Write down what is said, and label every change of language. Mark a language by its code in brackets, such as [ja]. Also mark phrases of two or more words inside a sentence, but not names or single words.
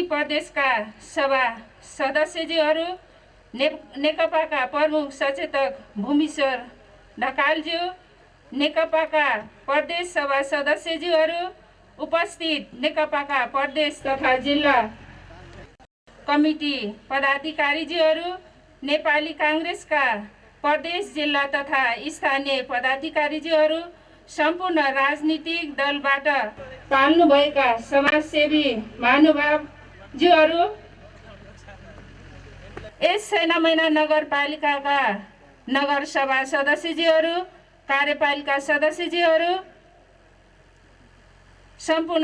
[ne] प्रदेशका सभा सदस्यज्यूहरू, नेकपाका प्रमुख सचेतक भूमेश्वर ढकालज्यू, नेकपाका प्रदेश सभा सदस्यज्यूहरू, उपस्थित नेकपाका प्रदेश तथा जिल्ला कमिटी पदाधिकारीज्यूहरू, नेपाली काङ्ग्रेसका प्रदेश जिल्ला तथा स्थानीय पदाधिकारीज्यूहरू, सम्पूर्ण राजनीतिक दलबाट पाल्नुभएका समाजसेवी महानुभावज्यूहरू, यस सैना मैना नगरपालिकाका नगरसभा सदस्यज्यूहरू, कार्यपालिका सदस्यज्यूहरू, सम्पूर्ण